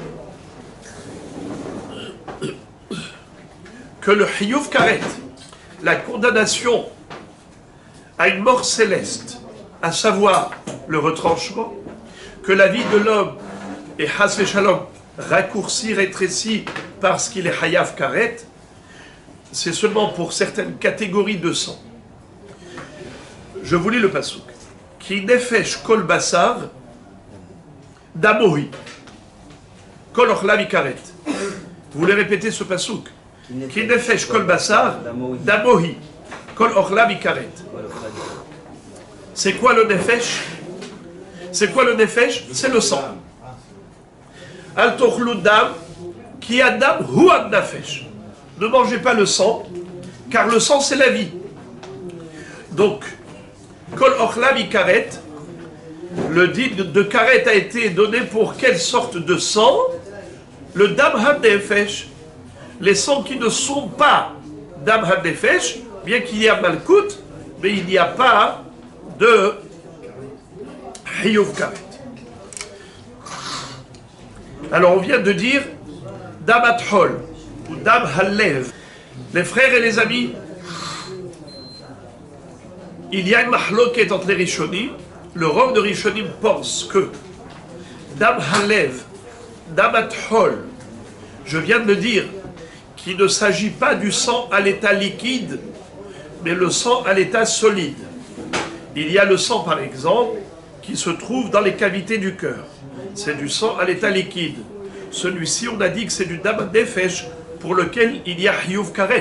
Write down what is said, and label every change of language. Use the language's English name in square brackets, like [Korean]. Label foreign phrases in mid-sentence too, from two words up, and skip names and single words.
[French] que le [Hebrew] חיוב כרת, [French] la condamnation à une mort céleste, à savoir le retranchement, que la vie de l'homme est [Hebrew] חס ושלום [French] raccourci, rétréci parce qu'il est hayav karet, c'est seulement pour certaines catégories de sang. Je vous lis le pasouk. [Hebrew] כי נפש כל בשר דמו הוא כל אכליו כרת. [French] Vous voulez répéter ce pasouk? [Hebrew] כי נפש כל בשר דמו הוא כל אכליו כרת. [French] C'est quoi le nefesh? C'est quoi le nefesh? C'est le sang. [Hebrew] אל תאכלו דם כי אדם הוא עד נפש. [French] Ne mangez pas le sang, car le sang c'est la vie. Donc, [Hebrew] כל אכליו כרת, [French] le dit de karet a été donné pour quelle sorte de sang? [Hebrew] Le דם הנפש. [French] Les sangs qui ne sont pas [Hebrew] דם הנפש, [French] bien qu'il y ait malkout, mais il n'y a pas de [Hebrew] חיוב כרת. [French] Alors on vient de dire [Hebrew] דם הטחול [French] ou [Hebrew] דם הלב. [French] Les frères et les amis, il y a une mahloket entre les Rishonim. Le Rav de Rishonim pense que [Hebrew] דם הלב, דם הטחול, [French] je viens de le dire, qu'il ne s'agit pas du sang à l'état liquide, mais le sang à l'état solide. Il y a le sang, par exemple, qui se trouve dans les cavités du cœur. C'est du sang à l'état liquide. Celui-ci, on a dit que c'est du [Hebrew] דם נפש [French] pour lequel il y a [Hebrew] חיוב כרת.